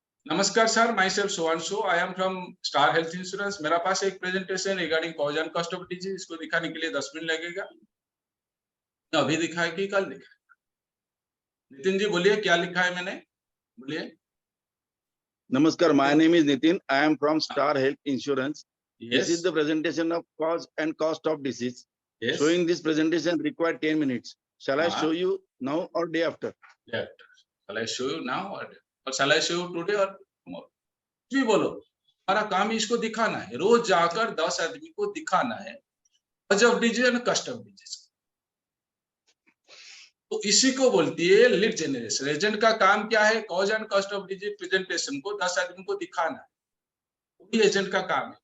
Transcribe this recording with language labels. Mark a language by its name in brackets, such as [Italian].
[Hindi] नमस्कार sir, [English] myself so and so, I am from Star Health Insurance, [Hindi] मेरा पास एक presentation regarding cause and cost of disease, इसको दिखाने के लिए 10 मिनट लगेगा, अभी दिखाए कि कल दिखाए। नितिन जी बोलिए क्या लिखा है मैंने, बोलिए। [English] Namaskar, my name is Nitin. I am from Star Health Insurance. Yes, This is the presentation of cause and cost of disease. yes, Showing this presentation required 10 minutes. Shall I Uh-huh. show you now or day after? yeah. Shall I show you now or shall I show you today or tomorrow? [Hindi] कुछ भी बोलो, हमारा काम ही इसको दिखाना है। रोज जाकर 10 आदमी को दिखाना है cause of disease and cost of disease. तो इसी को बोलती है लीड जनरेशन। एजेंट का काम क्या है, cause and cost of disease presentation को 10 आदमी को दिखाना है, वही एजेंट का काम है।